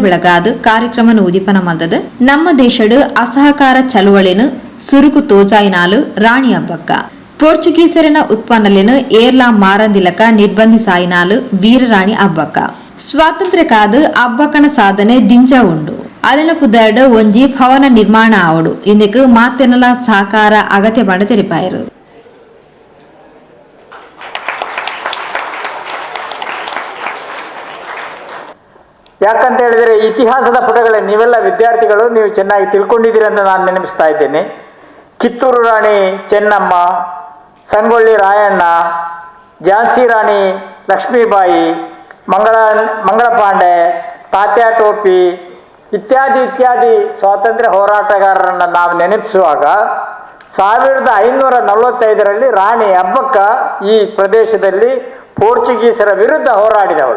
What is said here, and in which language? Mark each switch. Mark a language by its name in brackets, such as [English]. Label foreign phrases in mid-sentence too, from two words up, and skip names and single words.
[Tulu] ಬೆಳಗಾದ ಕಾರ್ಯಕ್ರಮನ ಉದಿಪನ ಮಲ್ದದ ನಮ್ಮ ದೇಶಡು ಅಸಹಕಾರ ಚಳುವಳಿನ ಸುರುಕು ತೋಜಾಯಿನಾಲು ರಾಣಿ ಹಬ್ಬಕ್ಕ ಪೋರ್ಚುಗೀಸರಿನ ಉತ್ಪನ್ನಲೇನು ಏರ್ಲಾ ಮಾರಂದಿಲಕ ನಿರ್ಬಂಧಿಸಾಯಿನಾಲು ವೀರರಾಣಿ ಹಬ್ಬಕ್ಕ ಸ್ವಾತಂತ್ರ್ಯ ಕಾದ ಹಬ್ಬಕ್ಕನ ಸಾಧನೆ ದಿಂಜ ಉಂಡು ಅದನ್ನು ಪುದರ್ಡು ಒಂಜಿ ಭವನ ನಿರ್ಮಾಣ ಆವಡು ಇಂದಕ್ಕೆ ಮಾತೆನಲ ಸಹಕಾರ ಅಗತ್ಯ ಬಂಡ ತೆರಿಪಾಯರು. [Kannada] ಯಾಕಂತ ಹೇಳಿದರೆ ಇತಿಹಾಸದ ಪುಟಗಳೇ ನೀವೆಲ್ಲ ವಿದ್ಯಾರ್ಥಿಗಳು, ನೀವು ಚೆನ್ನಾಗಿ ತಿಳ್ಕೊಂಡಿದ್ದೀರಿ ಅಂತ ನಾನು ನೆನಪಿಸ್ತಾ ಇದ್ದೇನೆ. ಕಿತ್ತೂರು ರಾಣಿ ಚೆನ್ನಮ್ಮ, ಸಂಗೊಳ್ಳಿ ರಾಯಣ್ಣ, ಝಾನ್ಸಿ ರಾಣಿ ಲಕ್ಷ್ಮೀಬಾಯಿ, ಮಂಗಳ ಪಾಂಡೆ, ತಾತ್ಯಾ ಟೋಪಿ ಇತ್ಯಾದಿ ಇತ್ಯಾದಿ ಸ್ವಾತಂತ್ರ್ಯ ಹೋರಾಟಗಾರರನ್ನು ನಾವು ನೆನಪಿಸುವಾಗ 1545ರಲ್ಲಿ ರಾಣಿ ಅಬ್ಬಕ್ಕ ಈ ಪ್ರದೇಶದಲ್ಲಿ ಪೋರ್ಚುಗೀಸರ ವಿರುದ್ಧ ಹೋರಾಡಿದವಳು.